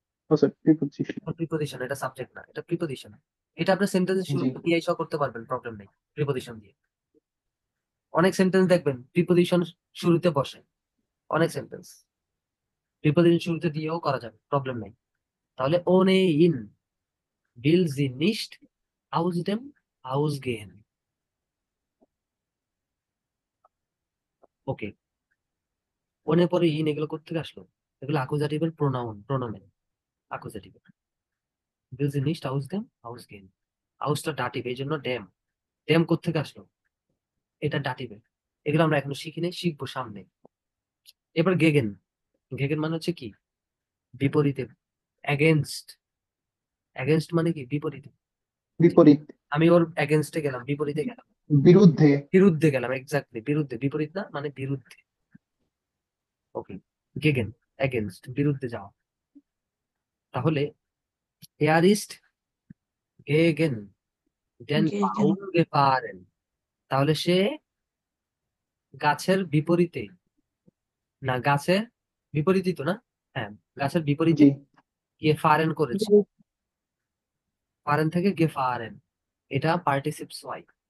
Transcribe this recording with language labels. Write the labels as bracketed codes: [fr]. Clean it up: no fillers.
[bn] ও sorry, preposition. Preposition, এটা subject না, এটা প্রিপোজিশন। এটা আপনার সেন্টেন্সের জি, শুরুতে দিয়ে সব করতে পারবেন, প্রবলেম নেই প্রিপোজিশন দিয়ে। অনেক সেন্টেন্স দেখবেন প্রিপোজিশন শুরুতে বসে, অনেক সেন্টেন্স প্রিপোজিশন শুরুতে দিয়েও করা যাবে, প্রবলেম নেই। [de] তাহলে ওনে ইন will sie nicht aus dem Haus gehen. [bn] Okay, one পরে ইন, এগুলো কোথেকে আসলো? এগুলো আকুজাটিভের pronoun আকুজাটিভ। [de] will sie nicht aus dem Haus gehen, [bn] হাউসটা dative, এই জন্য ড্যাম। ড্যাম কোথেকে আসলো? এটা ডাটিভে। এগুলো আমরা এখনো শিখিনি, শিখবো সামনে। এবার গেগেন, গেগেন মানে হচ্ছে কি? বিপরীতে, অ্যাগেনস্ট। অ্যাগেনস্ট মানে কি? বিপরীতে। বিপরীত, আমি ওর অ্যাগেনস্টে গেলাম, বিপরীতে গেলাম, বিরুদ্ধে। বিরুদ্ধে গেলাম, এক্স্যাক্টলি বিরুদ্ধে। বিপরীত না, মানে বিরুদ্ধে। ওকে, গেগেন অ্যাগেনস্ট, বিরুদ্ধে যাওয়া। [de] তাহলে er ist gegen den Gegen. Baum gefahren, [bn] তাহলে সে গাছের বিপরীতে, না গাছের বিপরীতই তো না, হ্যাঁ গাছের বিপরীতে জি, গিয়ে ফারেন করেছে। ফারেন থেকে গেফারেন, এটা পার্টিসিপস ওয়াই।